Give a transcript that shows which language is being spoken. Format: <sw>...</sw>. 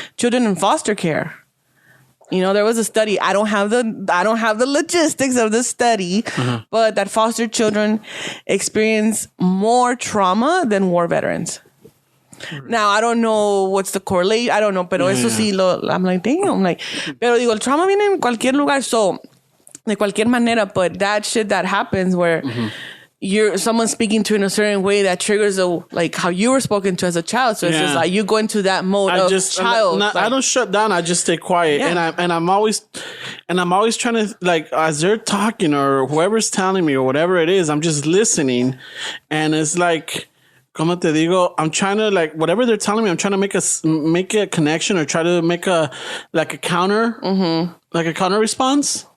<en>Children in foster care. You know, there was a study. I don't have the logistics of the study, but that foster children experience more trauma than war veterans. Now, I don't know what's the correlation. I don't know,</en> <es>pero eso sí,</es> <en>I'm like, damn.</en> <es>Like, pero digo, el trauma viene en cualquier lugar.</es> <en>So,</en> <es>de cualquier manera,</es> <en>but that shit that happens where someone speaking to in a certain way that triggers like how you were spoken to as a child. So it's just like you go into that mode child. I don't shut down. I just stay quiet, and I'm always trying to, like, as they're talking or whoever's telling me or whatever it is, I'm just listening, and it's like,</en> <es>como te digo,</es> <en>I'm trying to, like, whatever they're telling me, I'm trying to make a connection or try to make a counter, like a counter response.</en>